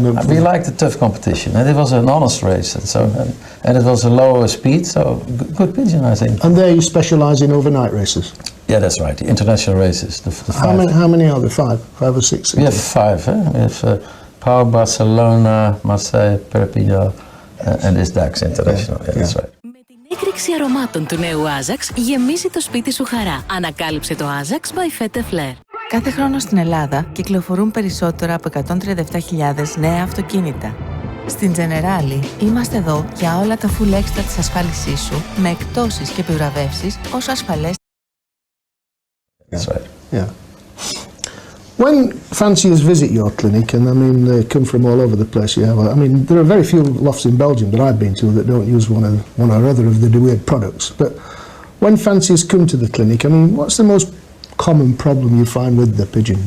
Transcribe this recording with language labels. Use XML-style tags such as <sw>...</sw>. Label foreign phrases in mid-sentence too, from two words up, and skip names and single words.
<en>we like the tough competition, and it was an honest race, and it was a low speed, so good pigeon, I think. And there you specialise in overnight races. Yeah, that's right. The international races. How many are there? Five or six? We have 5. We have Pau, Barcelona, Marseille, Perpignan, and this DAX International. Yeah, that's right.</en> <el>Με την έκρηξη αρωμάτων του νέου Ajax γεμίζει το σπίτι σου χαρά. Ανακάλυψε το Ajax by HenK de Weerd. Κάθε χρόνο στην Ελλάδα κυκλοφορούν περισσότερα από 137.000 νέα αυτοκίνητα. Στην Generali είμαστε εδώ για όλα τα</el> <en>full extra</en> <el>της ασφάλισής σου, με εκπτώσεις και επιβραβεύσεις όσο ασφαλές.</el> <en>That's right. Yeah. When fanciers visit your clinic, and I mean they come from all over the place, I mean there are very few lofts in Belgium that I've been to that don't use one or other of the De Weerd products. But when fanciers come to the clinic, I mean, what's the most common problem you find with the pigeons?</en>